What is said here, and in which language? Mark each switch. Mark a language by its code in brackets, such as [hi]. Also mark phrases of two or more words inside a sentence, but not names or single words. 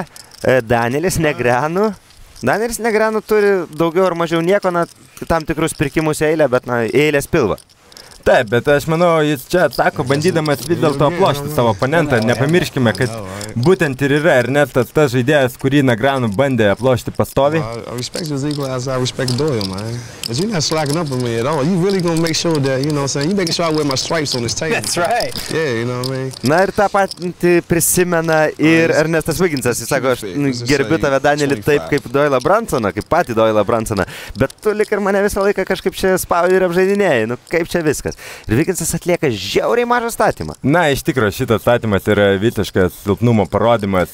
[lt] Danielis Negreanu turi daugiau ar mažiau nieko, na, tam tikrus pirkimus eilę, bet, na, eilės pilva. Taip, bet aš manau, jis čia atsako, bandydamas vis dėlto aplošti savo oponentą. Nepamirškime, kad būtent ir yra Ernestas tas žaidėjas, kurį Negreanu bandė aplošti pastoviai. [en] I respect his equal as I respect Doyle, man. But you're not slacking up on me at all. You really gonna make sure that, you know what I'm saying, you making sure I wear my stripes on this table. That's right. Yeah, you know what I mean? [lt] Na ir tą patį prisimena ir Ernestas Wigginsas. Jis sako, aš gerbiu tave, Danielį, taip kaip Doylą Brunsoną, kaip patį Doylą Brunsoną. Bet tu lik ir mane visą laiką kažkaip čia spaudži ir apžaidinėjai. Nu, kaip čia viskas? ir Viginsas atlieka žiauriai mažą statymą. Na, iš tikrųjų, šitas statymas yra visiškas silpnumo parodimas.